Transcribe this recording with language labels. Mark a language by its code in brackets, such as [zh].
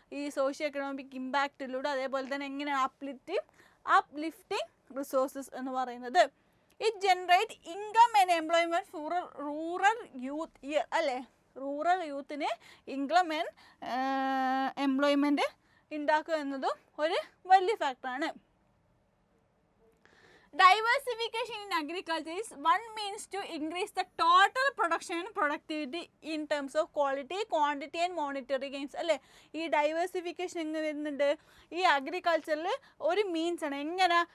[ml] ഈ socio economic ഇമ്പാക്റ്റിലൂടെ. അതേപോലെ തന്നെ എങ്ങനെയാണ് അപ്ലിഫ്റ്റിംഗ് റിസോഴ്സസ് എന്ന് പറയുന്നത്? [en] it generate income and employment for rural youth year, [ml] അല്ലേ, റൂറൽ യൂത്തിന് ഇൻകം ആൻഡ് എംപ്ലോയ്മെൻറ്റ് ഉണ്ടാക്കുക എന്നതും ഒരു വലിയ ഫാക്ടറാണ്. [en] Diversification in agriculture is one means to increase the total production and productivity in terms of quality, quantity and monetary gains. [ml] അല്ലേ, ഈ diversification എങ്ങനെ വരുന്നുണ്ട്? ഈ അഗ്രികൾച്ചറിൽ ഒരു മീൻസ് ആണ്. എങ്ങനെ?